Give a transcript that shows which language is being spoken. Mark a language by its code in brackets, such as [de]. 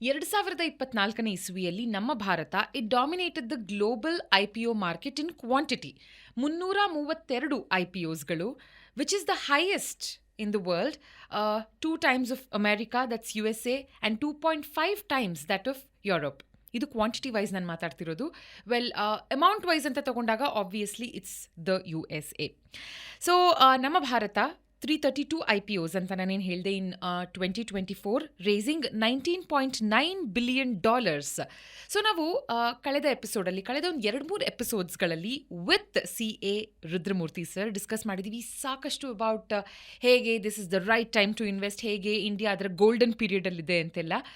[kn] 2024ನೇ ಇಸ್ವಿಯಲ್ಲಿ ನಮ್ಮ Bharat [en] It dominated the global IPO market in quantity. 332 IPOsಗಳು, which is the highest in the world, 2 times of America, that's USA, and 2.5 times that of Europe. [kn] ಇದು quantity wise ನಾನು ಮಾತಾಡ್ತಿರೋದು. [en] well, amount wise [kn] ಅಂತ ತಗೊಂಡಾಗ [en] Obviously it's the USA. [kn] So ನಮ್ಮ Bharat 332 IPOs ಅಂತ ನಾನೇನು ಹೇಳಿದೆ ಇನ್ 2024, racing $19.9 billion. So ನಾವು ಕಳೆದ ಒಂದು 2-3 ಎಪಿಸೋಡ್ಸ್ಗಳಲ್ಲಿ with CA Rudramurthy sir discuss ಮಾಡಿದ್ದೀವಿ ಸಾಕಷ್ಟು ಅಬೌಟ್ ಹೇಗೆ this is the right time to invest, ಹೇಗೆ ಇಂಡಿಯಾ ಅದರ ಗೋಲ್ಡನ್ ಪೀರಿಯಡಲ್ಲಿದೆ ಅಂತೆಲ್ಲ.